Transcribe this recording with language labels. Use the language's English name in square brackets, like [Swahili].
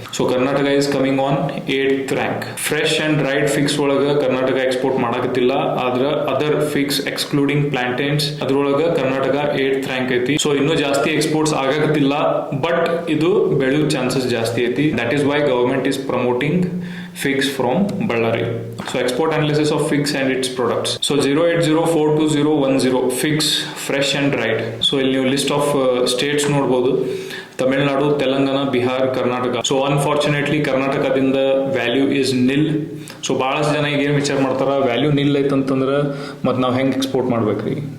[English] So Karnataka is coming on 8th rank. [Kannada] Fresh and dried fix ಒಳಗೆ Karnataka export ಮಾಡಕತ್ತಿಲ್ಲ. ಆದ್ರೆ other fix excluding ಪ್ಲಾಂಟೇನ್ಸ್ ಅದ್ರೊಳಗೆ Karnataka 8th rank ಐತಿ. So ಇನ್ನೂ ಜಾಸ್ತಿ ಎಕ್ಸ್ಪೋರ್ಟ್ಸ್ ಆಗಕತ್ತಿಲ್ಲ, ಬಟ್ ಇದು ಬೆಳೆಯೋ ಚಾನ್ಸಸ್ ಜಾಸ್ತಿ ಐತಿ. [English] That is why government is promoting figs from Ballari. So export analysis of figs and its products. So 08042010 figs fresh and dried. So [Kannada] ಇಲ್ಲಿ ನೀವು ಲಿಸ್ಟ್ ಆಫ್ ಸ್ಟೇಟ್ಸ್ ನೋಡ್ಬೋದು. ತಮಿಳುನಾಡು, ತೆಲಂಗಾಣ, ಬಿಹಾರ್, ಕರ್ನಾಟಕ. ಸೊ ಅನ್ಫಾರ್ಚುನೇಟ್ಲಿ ಕರ್ನಾಟಕದಿಂದ [English] Value is nil. [Kannada] So ಭಾಳಷ್ಟು ಜನ ಈಗ ಏನು ವಿಚಾರ ಮಾಡ್ತಾರ, ವ್ಯಾಲ್ಯೂ ನಿಲ್ ಐತಂತಂದ್ರೆ ಮತ್ತು ನಾವು ಹೆಂಗೆ ಎಕ್ಸ್ಪೋರ್ಟ್ ಮಾಡ್ಬೇಕ್ರಿ?